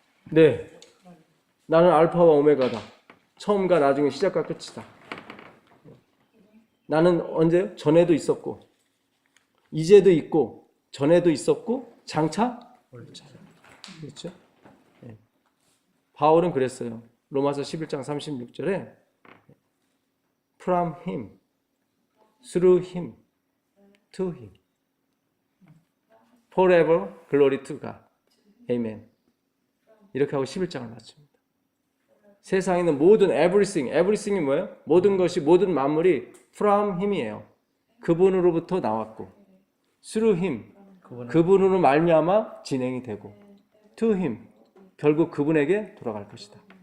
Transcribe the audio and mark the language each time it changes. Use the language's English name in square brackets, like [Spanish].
[Korean] 네, 나는 알파와 오메가다. 처음과 나중에 시작과 끝이다. 나는 언제? 전에도 있었고 이제도 있고 전에도 있었고 장차 그렇죠? 바울은 그랬어요. 로마서 11장 36절에 [English] From him, through him, to him, forever glory to God. Amen. [Korean] 이렇게 하고 11장을 마칩니다. 세상에 있는 모든 everything이 뭐예요? 모든 것이 모든 만물이 [English] from him [Korean] 이에요. 그분으로부터 나왔고 [English] through him, [Korean] 그분으로 말미암아 진행이 되고 [English] to him, [Korean] 결국 그분에게 돌아갈 것이다.